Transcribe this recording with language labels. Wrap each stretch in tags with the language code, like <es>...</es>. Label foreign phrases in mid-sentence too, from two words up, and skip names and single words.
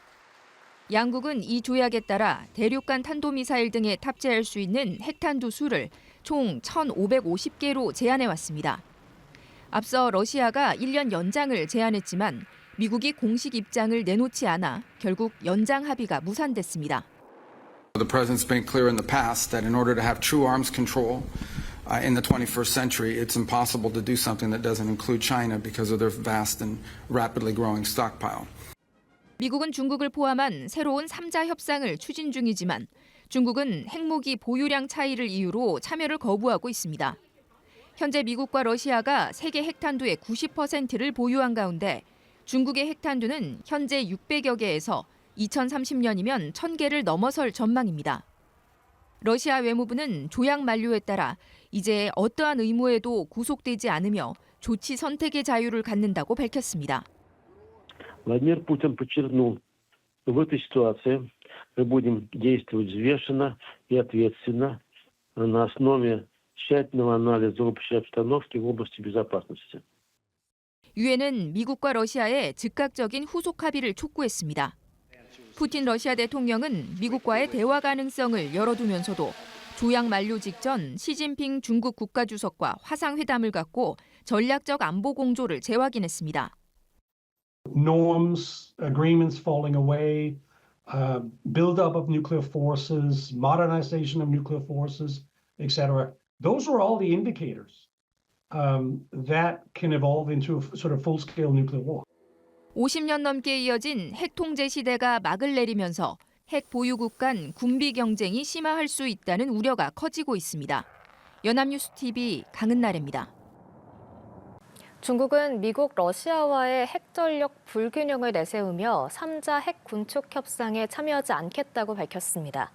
<ko>양국은 이 조약에 따라 대륙간 탄도미사일 등에 탑재할 수 있는 핵탄두 수를 총 1,550개로 제한해왔습니다. 앞서 러시아가 1년 연장을 제안했지만 미국이 공식 입장을 내놓지 않아 결국 연장 합의가 무산됐습니다.</ko> <en>The president's been clear in the past that in order to have true arms control in the 21st century, it's impossible to do something that doesn't include China because of their vast and rapidly growing stockpile.</en> <ko>미국은 중국을 포함한 새로운 3자 협상을 추진 중이지만 중국은 핵무기 보유량 차이를 이유로 참여를 거부하고 있습니다. 현재 미국과 러시아가 세계 핵탄두의 90%를 보유한 가운데 중국의 핵탄두는 현재 600여 개에서 2030년이면 1000개를 넘어설 전망입니다. 러시아 외무부는 조약 만료에 따라 이제 어떠한 의무에도 구속되지 않으며 조치 선택의 자유를 갖는다고 밝혔습니다.</ko> <ru>Владимир Путин подчеркнул, что в этой ситуации мы будем действовать взвешенно и ответственно на основе тщательного анализа общей обстановки в области безопасности.</ru> <ko>유엔은 미국과 러시아의 즉각적인 후속 합의를 촉구했습니다. 푸틴 러시아 대통령은 미국과의 대화 가능성을 열어두면서도 조약 만료 직전 시진핑 중국 국가주석과 화상회담을 갖고 전략적 안보 공조를 재확인했습니다.</ko> <en>Norms, agreements falling away, buildup of nuclear forces, modernization of nuclear forces, etc. Those are all the indicators that can evolve into a sort of full-scale nuclear war.</en> <ko>50년 넘게 이어진 핵 통제 시대가 막을 내리면서 핵 보유국 간 군비 경쟁이 심화할 수 있다는 우려가 커지고 있습니다. 연합뉴스 TV 강은나래입니다. 중국은 미국, 러시아와의 핵전력 불균형을 내세우며 3자 핵 군축 협상에 참여하지 않겠다고 밝혔습니다.</ko>